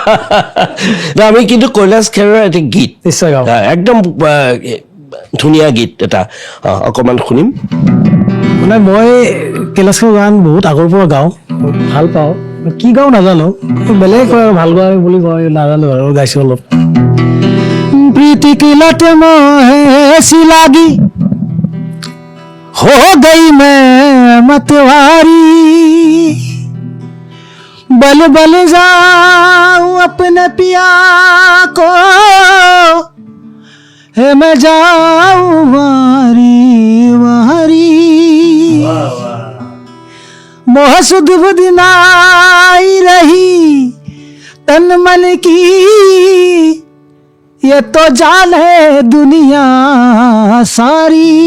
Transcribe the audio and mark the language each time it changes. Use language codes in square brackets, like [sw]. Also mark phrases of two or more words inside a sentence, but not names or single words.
[as] আমি কিন্তু কৈলাশ খেৰৰ এটা গীত একদম ধুনীয়া গীত এটা অকণমান শুনিম মানে মই কৈলাশ খেৰৰ গান বহুত আগৰ পৰা গাওঁ ভাল পাওঁ কি গাওঁ নাজানো বেলেগ কয় আৰু ভাল গায় বুলি কয় নাজানো আৰু গাইছোঁ অলপ [hi] प्रीति की लट मोहे सी लागी हो गई मैं मतवारी बल बल जाऊं अपने पिया को हे मैं जाऊं वारी वारी मोह सुध बुध नाई रही तन मन की ये तो जान है दुनिया सारी